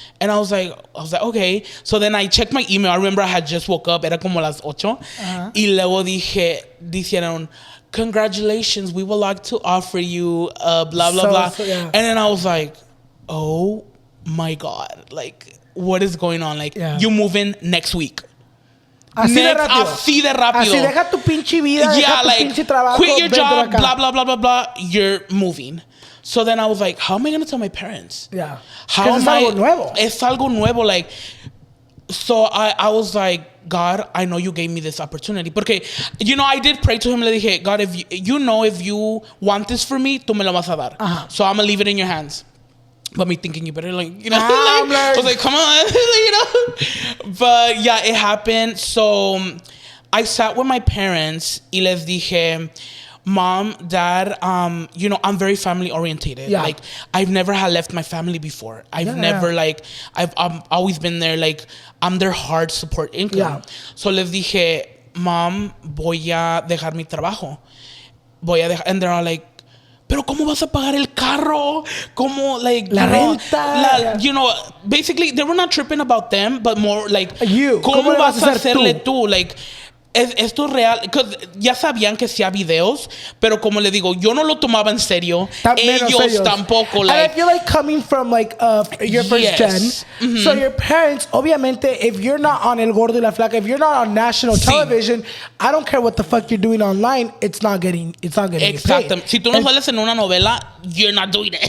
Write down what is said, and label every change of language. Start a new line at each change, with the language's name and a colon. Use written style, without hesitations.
English: And I was like, okay. So then I checked my email. I remember I had just woke up.
Spanish: Era como las 8. Y luego dijeron,
English: congratulations, we would like to offer you blah, blah, blah. So, and then I was like, oh my God. Like, what is going on? Like, you move in next week.
Spanish: Así de rápido. Así deja tu pinche vida, deja tu pinche trabajo.
English: Quit your job, blah, blah, blah, blah, blah. You're moving. So then I was like, how am I going to tell my parents? Yeah. How am I?
Spanish: Algo nuevo. Es algo nuevo.
English: Like, so I was like, God, I know you gave me this opportunity.
Spanish: Porque,
English: you know, I did pray to him.
Spanish: Le dije,
English: God, if you want this for me,
Spanish: tú me lo vas a dar.
English: So I'm going to leave it in your hands. But me thinking you better, like, you know, I was like, come on, you know. But yeah, it happened. So I sat with my parents
Spanish: y les dije,
English: Mom, Dad, you know, I'm very family orientated. Yeah. Like, I've never had left my family before. I've never, like, I've always been there. Like, I'm their hard support income. Yeah.
Spanish: So les dije, Mom, voy a dejar mi trabajo.
English: And they're all like,
Spanish: pero ¿cómo vas a pagar el carro? ¿Cómo, like, la renta?
English: You know, basically, they were not tripping about them, but more like,
Spanish: ¿Cómo vas a hacerle tú? Like, esto es real, ya sabían que hacía videos, pero como le digo, yo no lo tomaba en serio. Ellos tampoco. Like,
English: and I feel like coming from like your first gen, so your parents,
Spanish: obviamente,
English: if you're not on El Gordo y la Flaca, if you're not on national television, I don't care what the fuck you're doing online, it's not getting
Spanish: Exactamente.
English: paid.
Spanish: Si tú no sales en una novela,
English: you're not doing it.